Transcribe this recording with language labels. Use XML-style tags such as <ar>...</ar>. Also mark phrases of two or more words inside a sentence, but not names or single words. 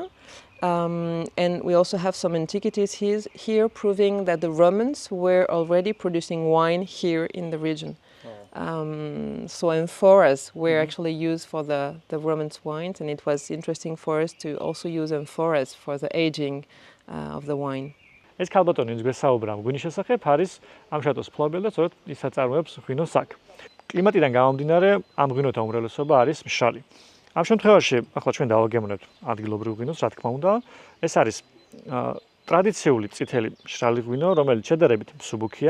<en>And we also have some antiquities here proving that the Romans were already producing wine here in the region. So amphoras were actually used for the Romans wines, and it was interesting for us to also use amphoras for the aging of the wine.</en> <ka>ეს ქალბატონის გვესაუბრა ღვინის შესახებ არის ამ შატოს ფლობელი და სწორედ ის აწარმოებს ღვინოს აქ. კლიმატიდან გამომდინარე ამ ღვინოთა უმრავლესობა არის მშრალი. ამ შემთხვევაში ახლა ჩვენ დავაგემოვნებთ ადგილობრივ ღვინოს, რა თქმა უნდა. ეს არის ტრადიციული წითელი მშრალი ღვინო, რომელიც შედარებით მსუბუქია.</ka>